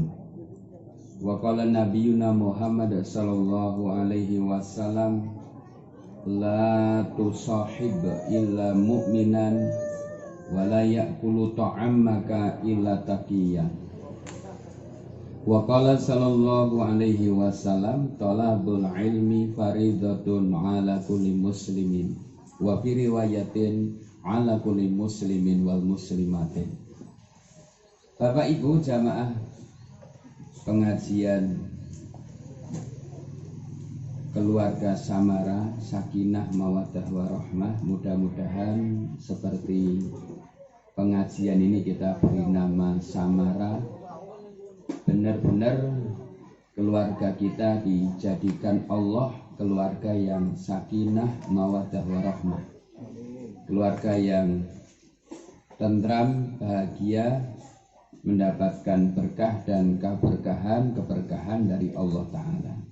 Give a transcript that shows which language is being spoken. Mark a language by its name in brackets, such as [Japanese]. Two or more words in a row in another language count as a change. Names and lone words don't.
[Arabic] وقال نبينا محمد صلى الله عليه وسلم لا تصاحب إلا مؤمنا ولا يأكل طعامك إلا تقي. وقال صلى الله عليه وسلم طلب العلم فريضة على كل مسلم وفي رواية على كل مسلم والمسلمة. [Indonesian] Bapak Ibu jamaah pengajian keluarga Samara Sakinah Mawaddah Warahmah, mudah-mudahan seperti pengajian ini kita beri nama Samara, benar-benar keluarga kita dijadikan Allah keluarga yang [Arabic] سكينة مودة ورحمة, [Indonesian] keluarga yang tentram, bahagia, mendapatkan berkah dan keberkahan dari Allah Ta'ala.